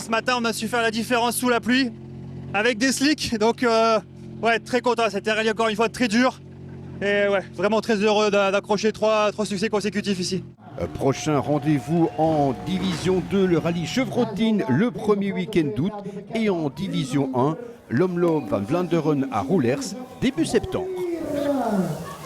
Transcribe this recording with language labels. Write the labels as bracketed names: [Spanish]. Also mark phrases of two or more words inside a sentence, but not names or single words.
[French] Ce matin, on a su faire la différence sous la pluie avec des slicks. Donc, ouais, très content. C'était un rallye encore une fois très dur. Et ouais, vraiment très heureux d'accrocher trois succès consécutifs ici. Prochain rendez-vous en Division 2, le rallye Chevrotine le premier week-end d'août. Et en Division 1, l'Omloop van Vlaanderen à Roulers début septembre.